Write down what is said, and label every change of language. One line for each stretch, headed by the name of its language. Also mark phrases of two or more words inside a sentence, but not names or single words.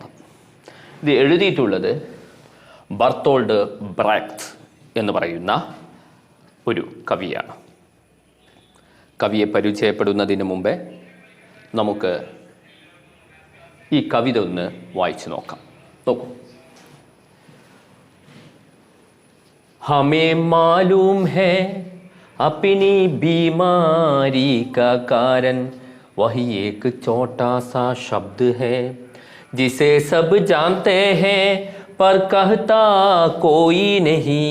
Malayalam: ഇത് എഴുതിയിട്ടുള്ളത് ബർത്തോൾഡ് ബ്രെക്റ്റ് എന്ന് പറയുന്ന ഒരു കവിയാണ്. കവിയെ പരിചയപ്പെടുന്നതിന് മുമ്പേ നമുക്ക് ഈ കവിത ഒന്ന് വായിച്ചു നോക്കാം. നോക്കൂ.
Hindi: हमें मालूम है अपनी बीमारी का कारण वही एक छोटा सा शब्द है जिसे सब जानते हैं पर कहता कोई नहीं.